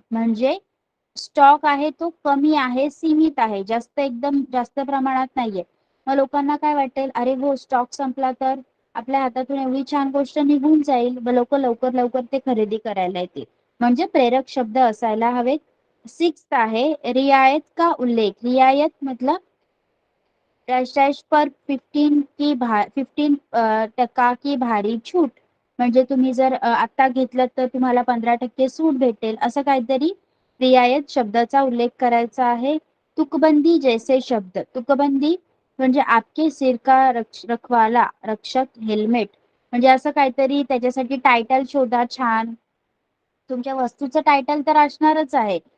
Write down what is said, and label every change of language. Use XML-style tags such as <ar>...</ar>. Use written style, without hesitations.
<mr>म्हणजे स्टॉक आहे तो कमी आहे, सीमित आहे, जास्त एकदम जास्त प्रमाणात नाहीये. मग लोकांना काय वाटेल, अरे हो स्टॉक संपला तर आपल्या हातातून एवढी छान गोष्ट निघून जाईल व लोक लवकर लवकर ते खरेदी करायला येतील. म्हणजे प्रेरक शब्द असायला हवेत. 6th आहे</mr> <hi>रियायत का उल्लेख. रियायत मतलब डॅश डॅश पर 15% की भारी छूट.</hi> <mr>म्हणजे तुम्ही जर आता घेतलं तर तुम्हाला 15% सूट भेटेल असं काहीतरी रियायत शब्दाचा उल्लेख करायचा आहे.</mr> <hi>तुकबंदी जैसे शब्द.</hi> <mr>तुकबंदी म्हणजे</mr> <hi>आपके सिर का रखवाला रक्षक हेल्मेट.</hi> <mr>म्हणजे असं काहीतरी त्याच्यासाठी टायटल शोधा छान. तुमच्या वस्तूचं टायटल तर असणारच आहे.</mr>